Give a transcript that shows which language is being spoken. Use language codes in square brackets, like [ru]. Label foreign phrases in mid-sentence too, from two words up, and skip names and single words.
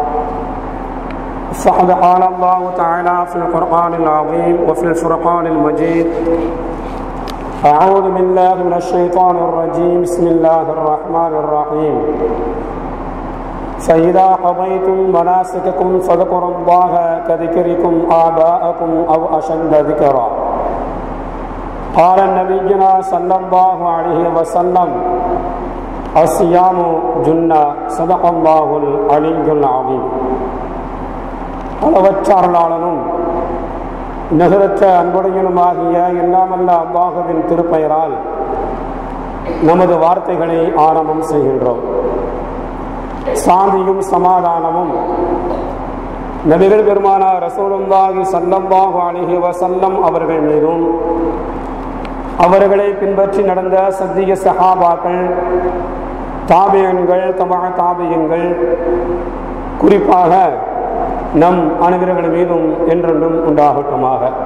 [ar] فقد قال الله تعالى في القرآن العظيم وفي الفرقان المجيد: أعوذ بالله من الشيطان الرجيم بسم الله الرحمن الرحيم فإذا قضيتم مناسككم فاذكروا الله كذكركم آباءكم أو أشد ذكرا. قال نبينا صلى الله عليه وسلم: الصيام جنة. صدق الله العلي العظيم. [ta] அளவற்றாளனும் நிகரற்ற அன்புடையனுமாகிய எல்லாமல்ல அல்லாஹ்வின் திருப்பெயரால் நமது வார்த்தைகளை ஆரம்பம் செய்கின்றோம். சாந்தியும் சமாதானமும் நபிகள் பெருமானார் [ar] رسول الله صلى الله عليه وسلم [ta] அவர்கள் மீதும் அவர்களை பின்பற்றி நடந்த சத்திய சஹாபாக்கள், தாபியன்கள், தாபியன்கள், குறிப்பாக நம் அனைவர்கள் மீதும் என்றென்றும் உண்டாகட்டுமாக.